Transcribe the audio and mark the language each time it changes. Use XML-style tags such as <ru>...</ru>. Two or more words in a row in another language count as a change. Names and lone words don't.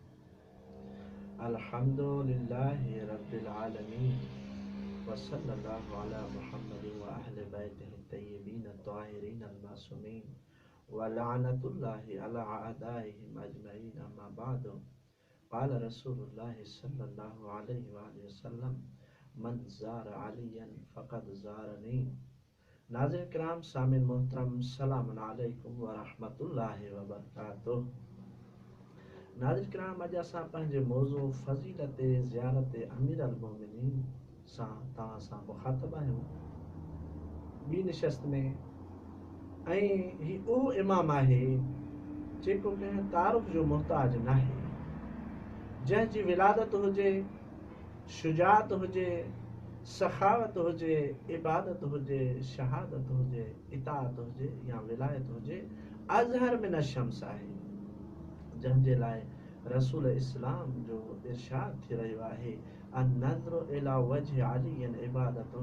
<ar>الحمد لله رب العالمين وصلى الله على محمد وأهل بيته الطيبين الطاهرين المعصومين ولعنة الله على أعدائهم أجمعين. أما بعد. قال رسول الله صلى الله عليه وسلم من زار عليا فقد زارني.</ar> <sd>नाज़रीन किराम, सामिन मोहतरम,</sd> <ar>سلام عليكم ورحمة الله وبركاته.</ar> <sd>नाज़रीन किराम, अॼु असां पंहिंजे मौज़ू फ़ज़ीलत ज़ियारत अमीर अल मोमिनीन सां तव्हां सां मुख़ातब आहियूं ॿी निशस्त में। ऐं ही उहो इमाम आहे जेको कंहिं तारुफ़ जो मुहताज नाहे, जंहिंजी विलादत हुजे, शुजात हुजे, सखावत हुजे, इबादत हुजे, शहादत हुजे, इताअत हुजे या विलायत हुजे,</sd> <ar>أظهر من الشمس</ar> <sd>आहे, जंहिंजे लाइ रसूल इस्लाम जो इरशाद थी रहियो आहे,</sd> <ar>النظر إلى وجه علي عبادة.</ar>